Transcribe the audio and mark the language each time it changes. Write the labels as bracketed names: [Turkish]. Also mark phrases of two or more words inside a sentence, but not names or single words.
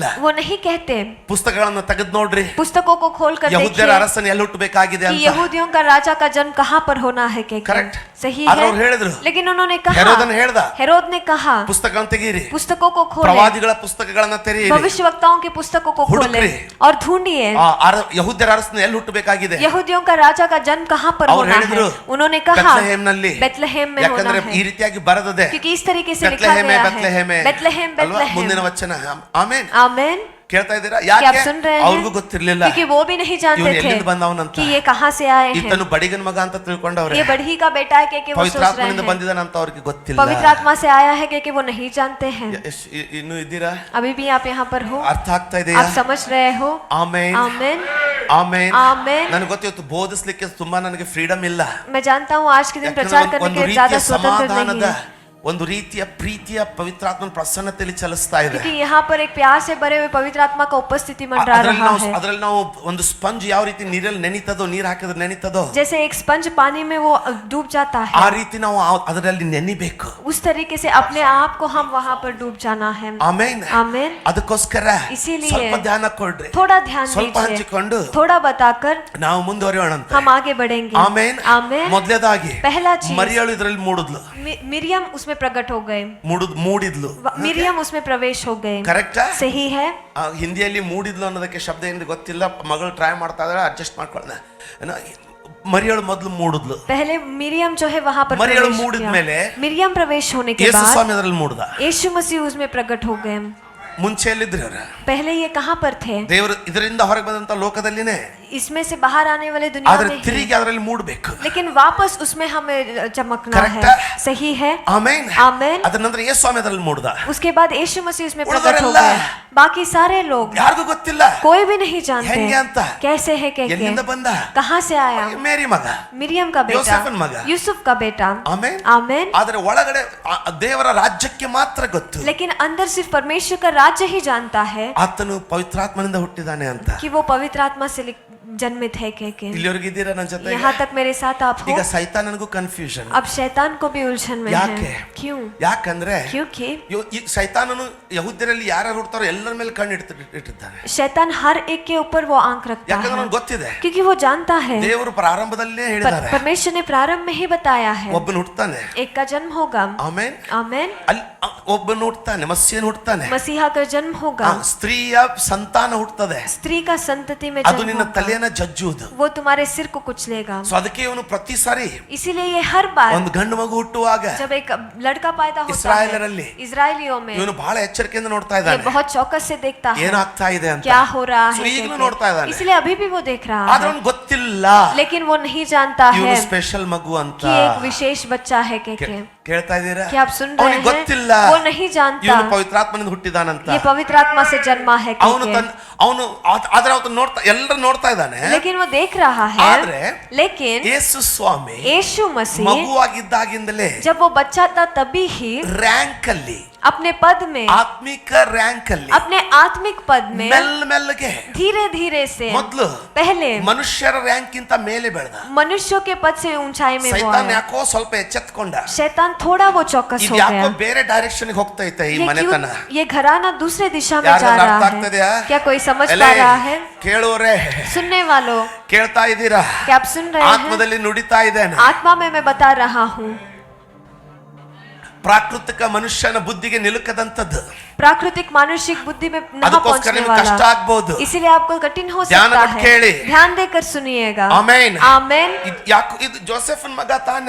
[Hindi] वो नहीं कहते [Kannada] ಪುಸ್ತಕಗಳನ್ನ ತೆಗೆದು ನೋಡ್ರಿ, [Hindi] पुस्तकों को खोल कर [Kannada] ಯಹೂದ್ಯರ [Hindi] देखिए [Kannada] ಅರಸನ ಎಲ್ಲಿ ಹುಟ್ಟಬೇಕಾಗಿದೆ [Hindi] कि [Kannada] ಅಂತ. [Hindi] यहूदियों का राजा का जन्म कहाँ पर होना है के [English] Correct. [Hindi] सही [Kannada] ಆದ್ರೆ [Hindi] है, [Kannada] ಅವ್ರು ಹೇಳಿದ್ರು, [Hindi] लेकिन उन्होंने कहा, [Kannada] ಹೆರೋದನ ಹೇಳ್ದ, [Hindi] हेरोद ने कहा [Kannada] ಪುಸ್ತಕಗಳನ್ನ ತೆಗೀರಿ, [Hindi] पुस्तकों को खोले, [Kannada] ಪ್ರವಾದಿಗಳ ಪುಸ್ತಕಗಳನ್ನ ತೆರೆಯಿರಿ, [Hindi] भविष्यवक्ताओं की पुस्तकों को खोले [Kannada] ಹುಡುಕ್ರಿ, [Hindi] और ढूंढिए [Kannada] ಯಹೂದ್ಯರ ಅರಸನ ಎಲ್ಲಿ ಹುಟ್ಟಬೇಕಾಗಿದೆ. [Hindi] यहूदियों का राजा का जन्म कहाँ पर [Kannada] ಅವ್ರು [Hindi] होना है। [Kannada] ಹೇಳಿದ್ರು, [Hindi] उन्होंने कहा [Kannada] ಬೆತ್ಲೆಹೇಮ್ನಲ್ಲಿ. [Hindi] बेतलहम में होना [Kannada] ಯಾಕಂದ್ರೆ ಈ [Hindi] है, [Kannada] ರೀತಿಯಾಗಿ ಬರೆದದೆ, [Hindi] क्योंकि इस तरीके से लिखा [Kannada] ಬೆತ್ಲೆಹೇಮೆ [Hindi] गया [Kannada] ಬೆತ್ಲೆಹೇಮೆ [Hindi] है, बेतलहम [Kannada] ಅಲ್ವಾ? ಮುಂದಿನ [Hindi] बेतलहम। [Kannada] ವಚನ. ಆಮೇನ್. [Hindi] आमीन। [Kannada] ಕೇಳ್ತಾ ಇದ್ದೀರಾ? [Hindi] क्या आप [Kannada] ಯಾಕೆ [Hindi] सुन रहे [Kannada] ಅವ್ರಿಗೂ [Hindi] हैं? [Kannada] ಗೊತ್ತಿರ್ಲಿಲ್ಲ [Hindi] क्योंकि वो भी नहीं जानते [Kannada] ಇವನು [Hindi] थे [Kannada] ಎಲ್ಲಿಂದ ಬಂದವನಂತ. [Hindi] कि ये कहाँ से आए हैं। [Kannada] ಈತನು ಬಡಿಗನ ಮಗ ಅಂತ ತಿಳ್ಕೊಂಡವ್ರೆ, [Hindi] ये बढ़ी का बेटा है कि वो सोच रहे [Kannada] ಪವಿತ್ರಾತ್ಮನಿಂದ [Hindi] हैं [Kannada] ಬಂದಿದ್ದಾನಂತ ಅವ್ರಿಗೆ ಗೊತ್ತಿಲ್ಲ. [Hindi] पवित्र आत्मा से आया है कि वो नहीं जानते हैं। [Kannada] ಇನ್ನು ಇದ್ದೀರಾ? [Hindi] अभी भी आप यहाँ पर हो, [Kannada] ಅರ್ಥ ಆಗ್ತಾ ಇದೆಯಾ? [Hindi] आप समझ रहे हो? [Kannada] ಆಮೇನ್, [Hindi] आमीन। [Kannada] ಆಮೇನ್. [Hindi] आमीन। [Kannada] ನನಗೆ ಗೊತ್ತಿತ್ತು, ಬೋಧಿಸ್ಲಿಕ್ಕೆ ತುಂಬಾ ನನಗೆ ಫ್ರೀಡಮ್ ಇಲ್ಲ. [Hindi] मैं जानता हूँ आज के दिन [Kannada] ಯಾಕಂದ್ರೆ [Hindi] प्रचार करने [Kannada] ಒಂದು [Hindi] के लिए [Kannada] ರೀತಿಯ [Hindi] ज्यादा स्वतंत्र नहीं [Kannada] ಸಮಾಧಾನದ, [Hindi] है, [Kannada] ಒಂದು ರೀತಿಯ ಪ್ರೀತಿಯ ಪವಿತ್ರಾತ್ಮನ ಪ್ರಸನ್ನತೆಯಲ್ಲಿ ಚಲಿಸ್ತಾ ಇದೆ. [Hindi] क्योंकि यहाँ पर एक प्यार से भरे हुए पवित्र आत्मा का उपस्थिति मंडरा रहा है। [Kannada] ಅದರಲ್ಲಿ ನಾವು ಒಂದು ಸ್ಪಂಜ್ ಯಾವ ರೀತಿ ನೀರಲ್ಲಿ ನೆನಿತದೋ, ನೀರು ಹಾಕಿದ್ರೆ ನೆನಿತದೋ, [Hindi] जैसे एक स्पंज पानी में वो डूब जाता [Kannada] ಆ [Hindi] है, [Kannada] ರೀತಿ ನಾವು ಅದರಲ್ಲಿ ನೆನಿಬೇಕು. [Hindi] उस तरीके से अपने आप को हम वहाँ पर डूब जाना है। [Kannada] ಆಮೇನ್. [Hindi] आमीन। [Kannada] ಅದಕ್ಕೋಸ್ಕರ [Hindi] इसीलिए [Kannada] ಸ್ವಲ್ಪ ಧ್ಯಾನ ಕೊಡ್ರಿ, [Hindi] थोड़ा ध्यान [Kannada] ಸ್ವಲ್ಪ [Hindi] दीजिए, [Kannada] ಹಂಚಿಕೊಂಡು [Hindi] थोड़ा बताकर [Kannada] ನಾವು ಮುಂದುವರಿಯೋಣ ಅಂತ. [Hindi] हम आगे बढ़ेंगे। [Kannada] ಆಮೇನ್. [Hindi] आमीन। [Kannada] ಮೊದಲೇದಾಗಿ [Hindi] पहला चीज, [Kannada] ಮರಿಯಳು ಇದರಲ್ಲಿ ಮೂಡಿದ್ಲು, [Hindi] मिरियम उसमें प्रकट हो गए, [Kannada] ಮೂಡಿದ್ಲು. [Hindi] मिरियम उसमें प्रवेश हो गए। [Kannada] ಕರೆಕ್ಟಾ? [Hindi] सही है। [Kannada] ಹಿಂದಿಯಲ್ಲಿ ಮೂಡಿದ್ಲು ಅನ್ನೋದಕ್ಕೆ ಶಬ್ದ ಏನಿದೆ ಗೊತ್ತಿಲ್ಲ, ಮಗಳು ಟ್ರೈ ಮಾಡ್ತಾ ಇದ್ದಾಳೆ, ಅಡ್ಜಸ್ಟ್ ಮಾಡ್ಕೊಳ್ಳ. ಮರಿಯಳು ಮೊದಲು ಮೂಡಿದ್ಲು. [Hindi] पहले मिरियम जो है वहाँ पर [Kannada] ಮರಿಯಳು [Hindi] प्रवेश [Kannada] ಮೂಡಿದ [Hindi] किया। [Kannada] ಮೇಲೆ [Hindi] मिरियम प्रवेश होने के [Kannada] ಯೇಸು [Hindi] बाद [Kannada] ಸ್ವಾಮಿ ಅದರಲ್ಲಿ ಮೂಡ್ದ. [Hindi] यीशु मसीह उसमें प्रकट हो गए। [Kannada] ಮುಂಚೆ ಎಲ್ಲಿದ್ರು ಅವ್ರು? [Hindi] पहले ये कहाँ पर थे? [Kannada] ದೇವರು ಇದರಿಂದ ಹೊರಗೆ ಬಂದಂತ ಲೋಕದಲ್ಲಿನೇ, [Hindi] इसमें से बाहर आने वाले दुनिया [Kannada] ಆದ್ರೆ [Hindi] में [Kannada] ತಿರುಗಿ [Hindi] है, [Kannada] ಅದರಲ್ಲಿ ಮೂಡಬೇಕು. [Hindi] लेकिन वापस उसमें हमें चमकना [English] Correct [Hindi] है। है? सही है। [Kannada] ಆಮೇನ್. [Hindi] आमीन। [Kannada] ಅದ್ರ ನಂತರ ಯೇಸು ಸ್ವಾಮಿ ಅದರಲ್ಲಿ ಮೂಡ್ದ. [Hindi] उसके बाद यीशु मसीह उसमें प्रकट हो [Kannada] ಉಳಿದವರೆಲ್ಲ [Hindi] गए। बाकी सारे लोग, [Kannada] ಯಾರಿಗೂ ಗೊತ್ತಿಲ್ಲ [Hindi] कोई भी नहीं जानते [Kannada] ಹೆಂಗೆ ಅಂತ. [Hindi] कैसे है [Kannada] ಎಲ್ಲಿಂದ ಬಂದ? [Hindi] कहाँ से आया। [Kannada] ಮೇರಿ ಮಗ, [Hindi] मिरियम का बेटा, [Kannada] ಯೋಸೇಫನ ಮಗ. [Hindi] यूसुफ का बेटा। [Kannada] ಆಮೇನ್. [Hindi] आमीन। [Kannada] ಆದ್ರೆ ಒಳಗಡೆ ದೇವರ ರಾಜ್ಯಕ್ಕೆ ಮಾತ್ರ ಗೊತ್ತು, [Hindi] लेकिन अंदर सिर्फ परमेश्वर का राज्य ही जानता है [Kannada] ಆತನು ಪವಿತ್ರಾತ್ಮನಿಂದ ಹುಟ್ಟಿದಾನೆ ಅಂತ. [Hindi] कि वो पवित्र आत्मा से जन्मित है के। [Kannada] ಇಲ್ಲಿವರೆಗೆ ಇದ್ದೀರಾ ನನ್ನ ಜೊತೆ? [Hindi] यहाँ तक मेरे साथ आप हो। [Kannada] ಈಗ ಸೈತಾನನಿಗೂ ಕನ್ಫ್ಯೂಷನ್. [Hindi] अब शैतान को भी उलझन में [Kannada] ಯಾಕೆ? [Hindi] है। क्यों? [Kannada] ಯಾಕಂದ್ರೆ [Hindi] क्योंकि [Kannada] ಈ ಸೈತಾನನು ಯಹೂದ್ಯರಲ್ಲಿ ಯಾರು ಹುಡ್ತಾರೋ ಎಲ್ಲರ ಮೇಲೆ ಕಣ್ಣು ಇಟ್ಟಿದ್ದಾನೆ. [Hindi] शैतान हर एक के ऊपर वो आंख रखता [Kannada] ಯಾಕಂದ್ರೆ [Hindi] है, [Kannada] ಅವ್ನಿಗೆ ಗೊತ್ತಿದೆ, [Hindi] क्योंकि वो जानता है, [Kannada] ದೇವರು ಪ್ರಾರಂಭದಲ್ಲೇ ಹೇಳಿದ್ದಾರೆ, [Hindi] परमेश्वर ने प्रारंभ में ही बताया है [Kannada] ಒಬ್ಬನು ಹುಡ್ತಾನೆ. [Hindi] एक का जन्म होगा। [Kannada] ಆಮೇನ್. [Hindi] आमीन। [Kannada] ಅಲ್ಲಿ ಒಬ್ಬನು ಹುಡ್ತಾನೆ, ಮಸ್ಯನ್ ಹುಡ್ತಾನೆ. [Hindi] मसीहा का जन्म होगा, [Kannada] ಸ್ತ್ರೀಯ ಸಂತಾನ ಹುಡ್ತದೆ, [Hindi] स्त्री का संतति में [Kannada] ಅದು [Hindi] जन्म [Kannada] ನಿನ್ನ [Hindi] होगा, [Kannada] ತಲೆಯನ್ನ ಜಜ್ಜುವುದು. [Hindi] वो तुम्हारे सिर को कुचलेगा. [Kannada] ಸೊ ಅದಕ್ಕೆ ಇವನು ಪ್ರತಿ ಸಾರಿ [Hindi] इसीलिए ये हर बार [Kannada] ಒಂದು ಗಂಡು ಮಗು ಹುಟ್ಟುವಾಗ [Hindi] जब एक लड़का पैदा होता है [Kannada] ಇಸ್ರಾಯೇಲರಲ್ಲಿ [Hindi] इजरायलियों में [Kannada] ಇವನು ಬಹಳ ಎಚ್ಚರಿಕೆಯಿಂದ ನೋಡ್ತಾ [Hindi] ये [Kannada] ಇದ್ದಾನೆ, [Hindi] बहुत चौकस से देखता है [Kannada] ಏನಾಗ್ತಾ ಇದೆ ಅಂತ. [Hindi] क्या हो रहा [Kannada] ಸೊ [Hindi] है [Kannada] ಈಗಲೂ [Hindi] कहके. [Kannada] ನೋಡ್ತಾ ಇದ್ದಾನೆ, [Hindi] इसलिए अभी भी वो देख रहा [Kannada] ಆದ್ರೆ [Hindi] है, [Kannada] ಅವನು ಗೊತ್ತಿಲ್ಲ [Hindi] लेकिन वो नहीं जानता [Kannada] ಇವನು [Hindi] है [Kannada] ಸ್ಪೆಷಲ್ ಮಗು ಅಂತ. [Hindi] कि एक विशेष बच्चा है कहके. [Kannada] ಕೇಳ್ತಾ ಇದ್ದೀರಾ? [Hindi] क्या आप सुन रहे [Kannada] ಅವನಿಗೆ [Hindi] हैं? [Kannada] ಗೊತ್ತಿಲ್ಲ [Hindi] वो नहीं जानता [Kannada] ಇವನು ಪವಿತ್ರಾತ್ಮನಿಂದ ಹುಟ್ಟಿದಾನಂತ. [Hindi] ये पवित्र आत्मा से जन्मा है [Kannada] ಅವನು [Hindi] कहके. [Kannada] ಅವನು ಆದ್ರೆ ಅವನು ನೋಡ್ತಾ ಎಲ್ಲರೂ ನೋಡ್ತಾ ಇದ್ದಾನೆ, [Hindi] लेकिन वो देख रहा है, [Kannada] ಆದ್ರೆ [Hindi] लेकिन [Kannada] ಯೇಸು ಸ್ವಾಮಿ [Hindi] यीशु मसीह [Kannada] ಮಗುವಾಗಿದ್ದಾಗಿಂದಲೇ [Hindi] जब वो बच्चा था तभी ही [Kannada] ರ್ಯಾಂಕ್ ಅಲ್ಲಿ, [Hindi] अपने पद में, [Kannada] ಆತ್ಮಿಕ ರ್ಯಾಂಕ್ ಅಲ್ಲಿ [Hindi] अपने आत्मिक पद में [Kannada] ಮೆಲ್ಲಗೆ [Hindi] धीरे धीरे से [Kannada] ಮೊದಲು [Hindi] पहले [Kannada] ಮನುಷ್ಯರ ರ್ಯಾಂಕ್ ಗಿಂತ ಮೇಲೆ ಬೆಳೆದ. [Hindi] मनुष्यों के पद से ऊंचाई में वो [Kannada] ಸೈತಾನ್ [Hindi] आया. [Kannada] ಯಾಕೋ ಸ್ವಲ್ಪ ಎಚ್ಚೆತ್ಕೊಂಡ, [Hindi] शैतान थोड़ा वो चौकस [Kannada] ಇದು [Hindi] हो [Kannada] ಯಾಕೋ [Hindi] गया. [Kannada] ಬೇರೆ ಡೈರೆಕ್ಷನ್ ಹೋಗ್ತೈತೆ ಈ [Hindi] ये [Kannada] ಮನೆತನ. [Hindi] क्यों ये घराना दूसरे दिशा में जा [Kannada] ಯಾರಿಗಾದ್ರೂ ಅರ್ಥ [Hindi] रहा [Kannada] ಆಗ್ತದೆಯಾ? [Hindi] है? क्या कोई समझ [Kannada] ಎಲೆ, [Hindi] पा रहा है? [Kannada] ಕೇಳೋರೆ [Hindi] सुनने वालों, [Kannada] ಕೇಳ್ತಾ ಇದ್ದೀರಾ? [Hindi] क्या आप सुन रहे हैं? [Kannada] ಆತ್ಮದಲ್ಲಿ ನುಡಿತಾ ಇದ್ದೇನೆ. [Hindi] आत्मा में मैं बता रहा हूँ, [Kannada] ಪ್ರಾಕೃತಿಕ ಮನುಷ್ಯನ ಬುದ್ಧಿಗೆ ನಿಲುಕದಂತದ್ದು. [Hindi] प्राकृतिक मानसिक बुद्धि में नहीं [Kannada] ಅದಕ್ಕೋಸ್ಕರ [Hindi] पहुंचने [Kannada] ನಿಮಗೆ ಕಷ್ಟ [Hindi] वाला. [Kannada] ಆಗ್ಬಹುದು. [Hindi] इसीलिए आपको कठिन हो [Kannada] ಧ್ಯಾನ [Hindi] सकता [Kannada] ಕೊಟ್ಟು ಕೇಳಿ. [Hindi] है. ध्यान देकर सुनिएगा. [Kannada] ಆಮೆನ್. [Hindi] आमेन. [Kannada] ಯಾಕೋ ಇದು ಜೋಸೆಫನ್ ಮಗ ತಾನೆ,